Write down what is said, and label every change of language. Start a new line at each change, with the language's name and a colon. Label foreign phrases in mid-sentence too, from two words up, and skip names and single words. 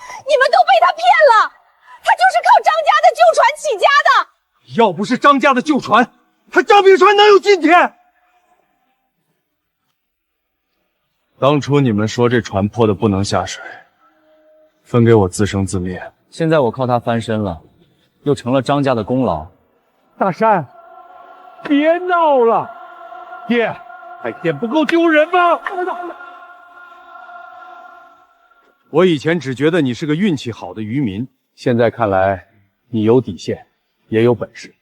Chinese: 你們都被他騙了，他就是靠張家的舊船起家的。要不是張家的舊船，他張平川能有今天？當初你們說這船破的不能下水，分給我自生自滅。現在我靠他翻身了，又成了張家的功勞。大山，別鬧了，爹，還嫌不夠丟人嗎？我以前只覺得你是個運氣好的漁民，現在看來你有底線，也有本事。